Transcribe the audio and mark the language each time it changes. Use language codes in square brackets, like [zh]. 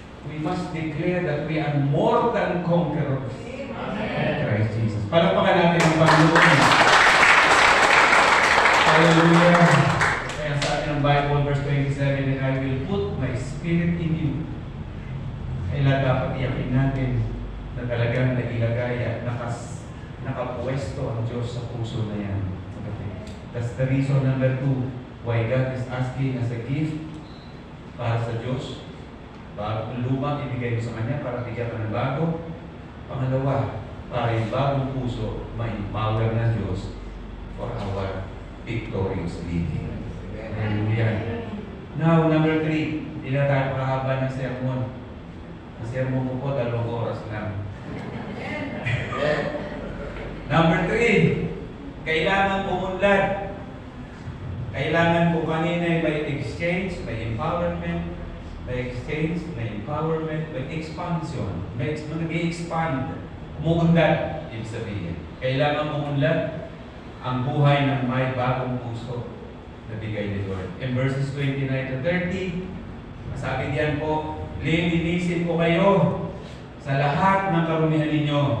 [en] We must declare that we are more than conquerors. Christ Jesus. [tl] Palakpakan natin ang Panginoon. [en] Hallelujah. [tl] Kaya sa atin ang [en] Bible, verse 27, and I will put my spirit in you. [tl] Kailan dapat iyakin natin na talagang nailagay at nakapuwesto ang Diyos sa puso na yan. [en] That's the reason number 2 why God is asking as a gift [tl] para sa Diyos. Bagong luma, ibigay mo sa Kanya para bigyan ka ng bago. Pangalawa, para yung bagong puso, may power ng Diyos [en] for our victorious living. [tl] Hallelujah. Now, number 3, hindi na tayo pakahaba ng sermon. Ang sermon ko po, 2 oras lang. Number 3, kailangan pumunlad. Kailangan po kanina may exchange, may empowerment, may exchange, may empowerment, may expansion. May nag-i-expand. Umunlad, ibig sabihin. Kailangan umunlad ang buhay ng may bagong puso na bigay ni Lord. In verses 29 to 30, masabi diyan po, lilinisin ko kayo sa lahat ng karumihan ninyo.